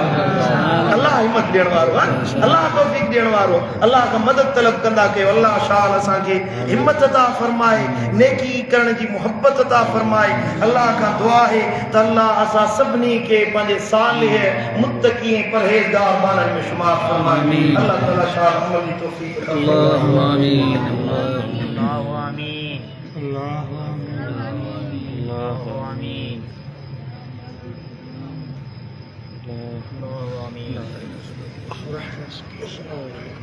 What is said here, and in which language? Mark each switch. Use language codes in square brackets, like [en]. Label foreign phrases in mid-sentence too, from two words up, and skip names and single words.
[sd] अल्लाह हिम्मत ॾियण वारो आहे, अल्लाह तौफ़ीक़ ॾियण वारो, अल्लाह खां मदद तलब कंदा कयो। अल्लाह शाल असांखे हिम्मत अता फरमाए, नेकी करण जी मुहब्बत अता फरमाए। अल्लाह खां दुआ आहे त अल्लाह असां सभिनी खे पंहिंजे सालिह मुत्तकी परहेज़गार बारनि में शुमार फरमाए। अल्लाह ताला शाल अमल जी तौफ़ीक़ अता फरमाए। [ar] الله آمين, الله آمين, अल्लाहु الله آمين, आमीन। الله آمين.